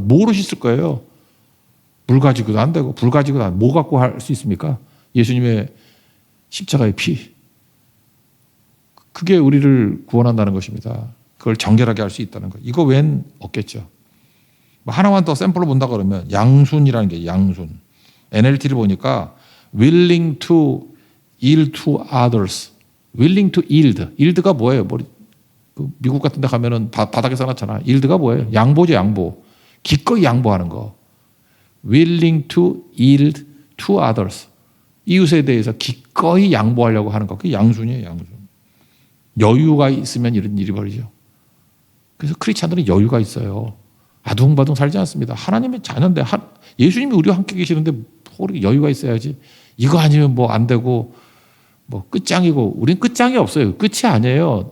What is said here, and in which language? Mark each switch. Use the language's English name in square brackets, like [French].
[Korean] 뭐로 씻을 거예요? 물 가지고도 안 되고 불 가지고도 안 되고 뭐 갖고 할 수 있습니까? 예수님의 십자가의 피. 그게 우리를 구원한다는 것입니다. 그걸 정결하게 할 수 있다는 것. 이거 웬 없겠죠. 하나만 더 샘플로 본다 그러면 양순이라는 게 양순. NLT를 보니까 [English] willing to yield to others. willing to yield. [Korean] yield가 뭐예요? 미국 같은 데 가면은 바닥에 써놨잖아. yield가 뭐예요? 양보죠, 양보. 기꺼이 양보하는 거. [English] willing to yield to others. [Korean] 이웃에 대해서 기꺼이 양보하려고 하는 거. 그게 양순이에요, 양순. 여유가 있으면 이런 일이 벌이죠. 그래서 크리스찬들은 여유가 있어요. 아둥바둥 살지 않습니다. 하나님의 자녀인데 예수님이 우리와 함께 계시는데 우리 여유가 있어야지. 이거 아니면 뭐 안 되고 뭐 끝장이고 우린 끝장이 없어요. 끝이 아니에요.